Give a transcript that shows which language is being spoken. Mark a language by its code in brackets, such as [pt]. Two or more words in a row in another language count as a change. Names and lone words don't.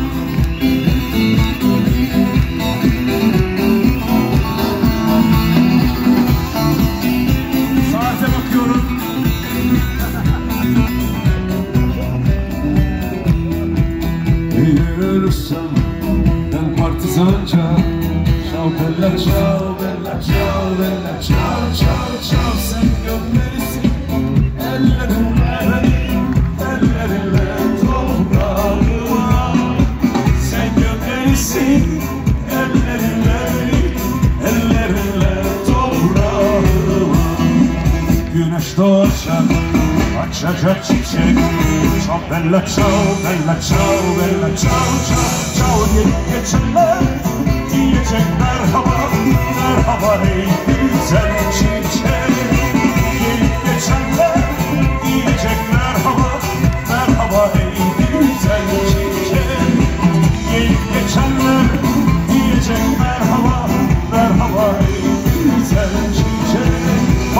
[tr] Saate bakıyorum. Eğer ölürsem ben partizanca, [it] ciao bella ciao, bella ciao, bella ciao, ciao, ciao. [tr] Sen gönderirsin ellerinle beni, ellerinle toprağıma. Sen gönderirsin ellerinle beni, ellerinle toprağıma. Güneş doğacak, açacak çiçek. [it] Ciao bella ciao, bella ciao, bella ciao, ciao, ciao. [tr] Gelip geçenler diyecek merhaba, merhaba ey güzel çiçek. Gelip geçenler diyecek merhaba, merhaba ey güzel çiçek. Gelip geçenler diyecek merhaba, merhaba ey güzel çiçek.